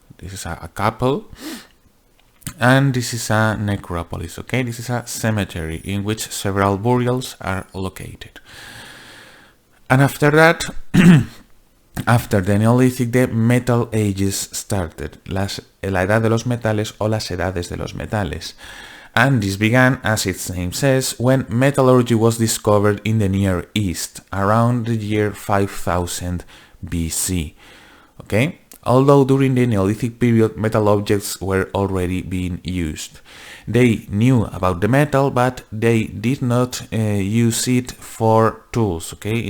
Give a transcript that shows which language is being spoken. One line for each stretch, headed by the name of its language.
English: This is a couple. And this is a necropolis, okay? This is a cemetery in which several burials are located. And after that, after the Neolithic, the Metal Ages started.
Spanish: La edad de los metales o las edades de los metales.
English: And this began, as its name says, when metallurgy was discovered in the Near East, around the year 5000 BC. Okay? Although during the Neolithic period, metal objects were already being used. They knew about the metal, but they did not use it for tools. Okay?